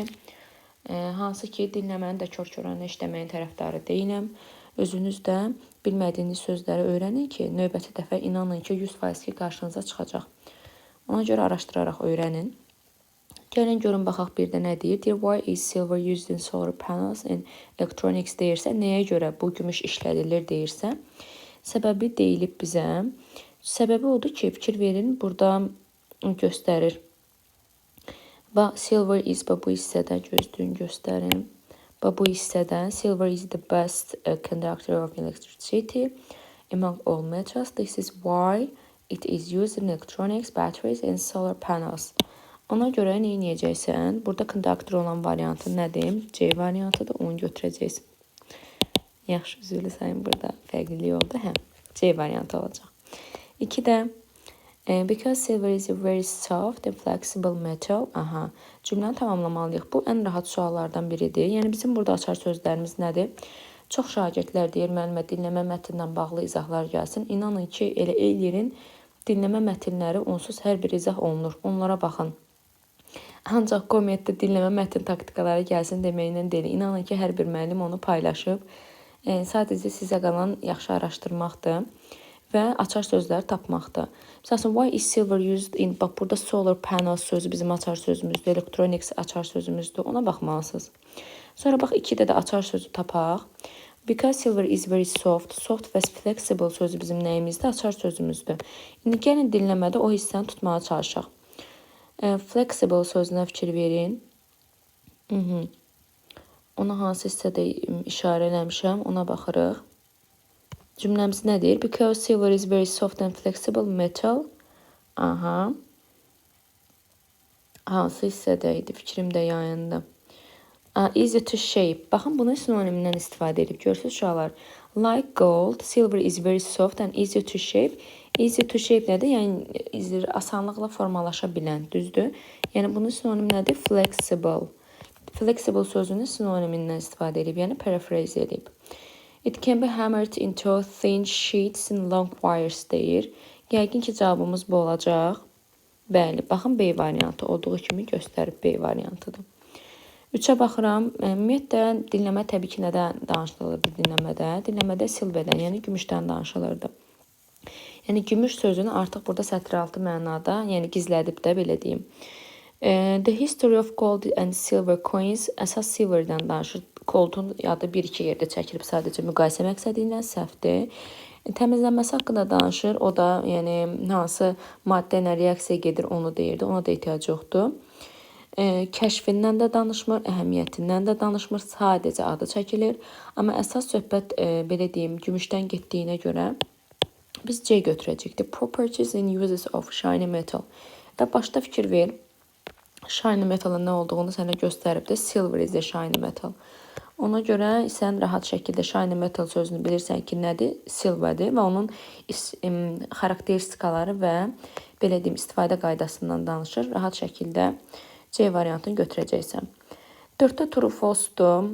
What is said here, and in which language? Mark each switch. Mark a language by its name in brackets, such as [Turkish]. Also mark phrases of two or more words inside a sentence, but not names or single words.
[Azerbaijani] Hansı ki, dinləməni də kör-körənə işləməyin tərəfdarı deyiləm. Özünüz də bilmədiyiniz sözləri öyrənin ki, növbəti dəfə inanın ki, 100% ki, qarşınıza çıxacaq. Ona görə araşdıraraq öyrənin. Gəlin görün baxaq bir də nə deyir? Deyir, [English] why is silver used in solar panels and electronics [Azerbaijani] deyirsə, nəyə görə bu gümüş işlədilir deyirsə, səbəbi deyilib bizə. Səbəbi odur ki, fikir verin, burada göstərir. [English] Silver is, [Azerbaijani] bu hissədə gözlüyün göstərin. Bu hissədə [English] silver is the best conductor of electricity among all metals. This is why it is used in electronics, batteries and solar panels. [Azerbaijani] Ona görə nə edəcəksən? Burada konduktor olan variantı nədir? C variantıdır, onu götürəcəksən. Yaxşı, üzrlü sayın burada fərqlilik oldu. C variantı olacaq. [English] 2 də because silver is a very soft and flexible metal. [Azerbaijani] Cümləni tamamlamalıyıq. Bu ən rahat suallardan biridir. Yəni bizim burada açar sözlərimiz nədir? Çox şagirdlər deyir, müəllimə dinləmə mətnindən bağlı izahlar gəlsin. İnanın ki, elə Ellerin dinləmə mətnləri onsuz hər bir izah olunur. Onlara baxın. Ancaq Cometdə dinləmə mətn taktikaları gəlsin deməklə deyil. İnanın ki, hər bir müəllim onu paylaşıb. Sadəcə sizə qalan yaxşı araşdırmaqdır və açar sözləri tapmaqdır. Məsələn, [English] why is silver used in, [Azerbaijani] bax burada [English] solar panels [Azerbaijani] sözü bizim açar sözümüzdür, electronics açar sözümüzdür. Ona baxmalısınız. Sonra bax 2-də də açar sözü tapaq. [English] Because silver is very soft, soft [Azerbaijani] və flexible sözü bizim nəyimizdir? Açar sözümüzdür. İndi gəlin dinləmədə o hissəni tutmağa çalışaq. Flexible sözünə fikir verin. Ona hansı hissədə işarə eləmişəm, ona baxırıq. Cümləmiz nədir? [English] Because silver is very soft and flexible metal. [Azerbaijani] Hansı hissədə idi? Fikrimdə yayındı. [English] Easy to shape. [Azerbaijani] Baxın, bunu sinonimindən istifadə edib. Görürsünüz uşaqlar. [English] Like gold, silver is very soft and easy to shape. Easy to shape nədir? [Azerbaijani] Yəni, asanlıqla formalaşa bilən, düzdür? Yəni, bunun sinonimi nədir? Flexible. Flexible sözünün sinonimindən istifadə edib, yəni paraphrase edib. [English] It can be hammered into thin sheets and long wires deyir. [Azerbaijani] Yəqin ki, cavabımız bu olacaq. Bəli, baxın, B variantı olduğu kimi göstərib B variantıdır. 3-ə baxıram. Ümumiyyətlə, dinləmə təbii ki, nədən danışılırdı dinləmədə? Dinləmədə silverdən, yəni gümüşdən danışılırdı. Yəni, gümüş sözünü artıq burada sətr altı mənada, yəni gizlədib də, belə deyim. [English] The history of gold and silver coins [Azerbaijani] əsas silverdən danışır. Goldun adı 1-2 yerdə çəkilib sadəcə müqayisə məqsədi ilə səhvdir. Təmizlənməsi haqqında danışır. O da, yəni, hansı maddə ilə reaksiya gedir, onu deyirdi. Ona da ehtiyac yoxdur. Kəşfindən də danışmır, əhəmiyyətindən də danışmır, sadəcə adı çəkilir. Amma əsas söhbət, belə deyim, gümüşdən getdiyinə görə biz C götürəcəyik. [English] The properties and uses of shiny metal. [Azerbaijani] Və başda fikir ver, [English] shiny metalın [Azerbaijani] nə olduğunu sənə göstəribdir. [English] Silver is a shiny metal. [Azerbaijani] Ona görə sən rahat şəkildə [English] shiny metal [Azerbaijani] sözünü bilirsən ki, nədir? Silverdir və onun xarakteristikaları və, belə deyim, istifadə qaydasından danışır. Rahat şəkildə C variantını götürəcəksən. 4-də [English] true false-dur.